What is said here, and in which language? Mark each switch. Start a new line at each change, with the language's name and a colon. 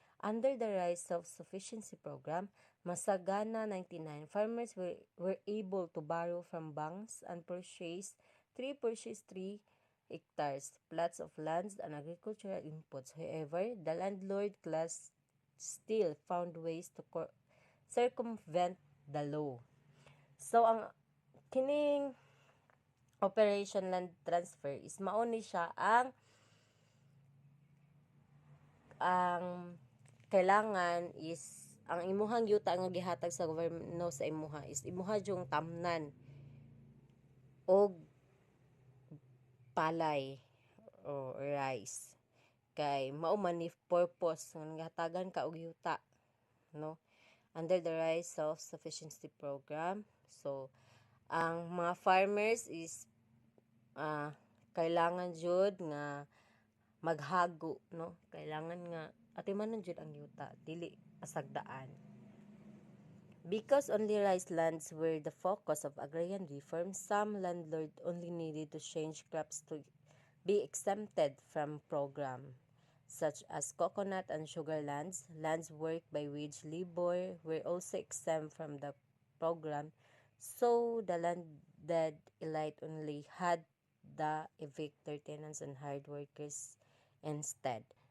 English: Under the Rice Self-Sufficiency Program, Masagana 99, farmers were able to borrow from banks and purchase 3 hectares, plots of lands, and agricultural inputs. However, the landlord class still found ways to circumvent the law.
Cebuano: So, ang kining Operation Land Transfer is mauni siya ang kailangan is ang imuhang yuta nga gihatag sa gobyerno sa imuha is imuha jung tamnan og palay o rice kay mao man ni purpose nga gihatagan ka og yuta, no,
English: under the rice self-sufficiency program.
Cebuano: So ang mga farmers is kailangan jud nga maghago, no, kailangan nga atimanon jud ang yuta dili pasagdaan.
English: Because only rice lands were the focus of agrarian reform, some landlords only needed to change crops to be exempted from program, such as coconut and sugar lands. Lands worked by wage labor were also exempt from the program, so the landed elite only had the evictor tenants and hired workers instead.